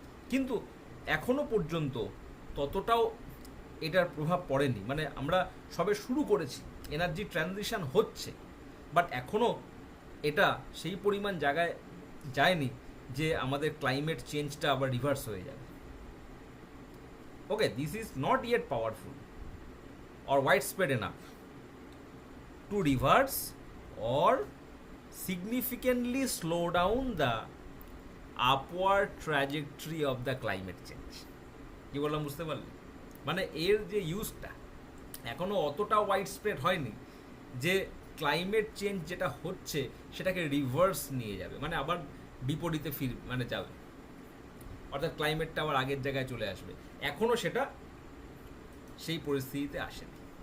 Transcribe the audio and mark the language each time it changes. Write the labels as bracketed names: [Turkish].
[Bangla] কিন্তু এখনো পর্যন্ত ততটাও এটার প্রভাব পড়েনি, মানে আমরা সবে শুরু করেছি, এনার্জি ট্রানজিশন হচ্ছে, বাট এখনও এটা সেই পরিমাণ জায়গায় যায়নি যে আমাদের ক্লাইমেট চেঞ্জটা আবার রিভার্স হয়ে যাবে। [English] Okay, this is not yet powerful or widespread enough to reverse or significantly slow down the upward trajectory of the climate change. [Bangla] কি বললাম বুঝতে পারলে? মানে এর যে ইউজটা এখনো অতটা ওয়াইড স্প্রেড হয়নি যে ক্লাইমেট চেঞ্জ যেটা হচ্ছে সেটাকে রিভার্স নিয়ে যাবে, মানে আবার বিপরীতে মানে যাবে, অর্থাৎ ক্লাইমেটটা আবার আগের জায়গায় চলে আসবে। এখনো সেটা সেই পরিস্থিতিতে আসেনি।